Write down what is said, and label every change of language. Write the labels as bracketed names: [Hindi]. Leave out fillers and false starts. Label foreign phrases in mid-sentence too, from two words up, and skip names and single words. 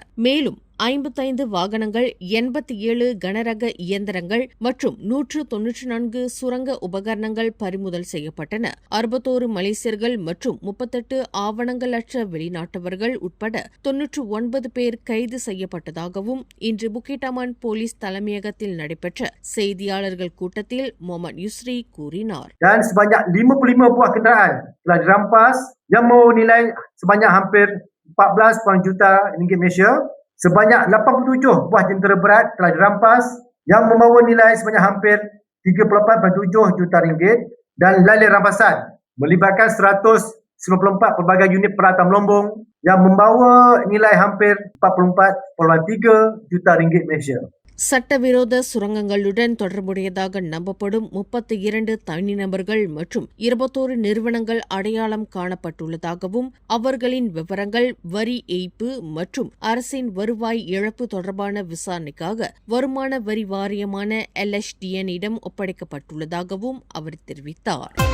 [Tamil] மேலும் 55 வாகனங்கள், 87 கனரக இயந்திரங்கள் மற்றும் 194 சுரங்க உபகரணங்கள் பறிமுதல் செய்யப்பட்டன. 61 மலேசியர்கள் மற்றும் 38 ஆவணங்களற்ற வெளிநாட்டவர்கள் உட்பட 99 பேர் கைது செய்யப்பட்டதாகவும் இன்று புக்கிடமான் போலீஸ் தலைமையகத்தில் நடைபெற்ற செய்தியாளர்கள் கூட்டத்தில் முகமது யூஸ்ரி கூறினார். [Malay] Dan sebanyak 55 buah kenderaan telah dirampas yang menilai sebanyak hampir 14 juta ringgit Malaysia. Sebanyak 87 buah jentera berat telah dirampas yang membawa nilai sebanyak hampir 34.7 juta ringgit dan lalih rampasan melibatkan 194 pelbagai unit peralatan melombong yang membawa nilai hampir 44.3 juta ringgit Malaysia. [Tamil] சட்டவிரோத சுரங்கங்களுடன் தொடர்புடையதாக நம்பப்படும் 32 தனிநபர்கள் மற்றும் 21 நிறுவனங்கள் அடையாளம் காணப்பட்டுள்ளதாகவும் அவர்களின் விவரங்கள் வரி ஏய்ப்பு மற்றும் அரசின் வருவாய் இழப்பு தொடர்பான விசாரணைக்காக வருமான வரி வாரியமான LHDN-இடம் ஒப்படைக்கப்பட்டுள்ளதாகவும் அவர் தெரிவித்தார்.